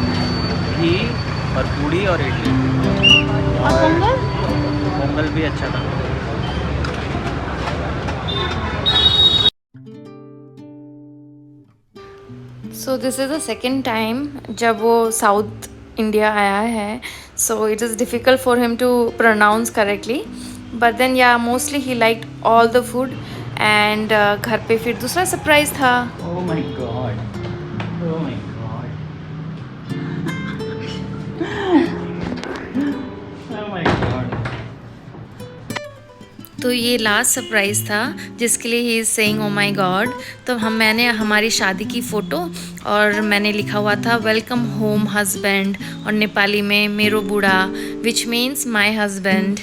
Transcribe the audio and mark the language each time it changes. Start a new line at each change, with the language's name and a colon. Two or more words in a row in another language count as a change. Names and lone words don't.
Hindi: घी और पूड़ी और इडली. और पोंगल? पोंगल भी अच्छा था.
English: So this is the second time
Hindi: जब वो साउथ इंडिया आया है.
English: So it is difficult for him to pronounce correctly, but then yeah mostly he like all the food.
Hindi: एंड घर पे फिर दूसरा सरप्राइज़ था.
English: Oh my god. Oh my god. Oh my god.
Hindi: तो ये लास्ट सरप्राइज़ था जिसके लिए
English: he is saying oh my god.
Hindi: तो मैंने हमारी शादी की फ़ोटो और मैंने लिखा हुआ था
English: welcome home husband,
Hindi: और नेपाली में
Nepali: मेरो बुढ़ा,
English: which means my husband.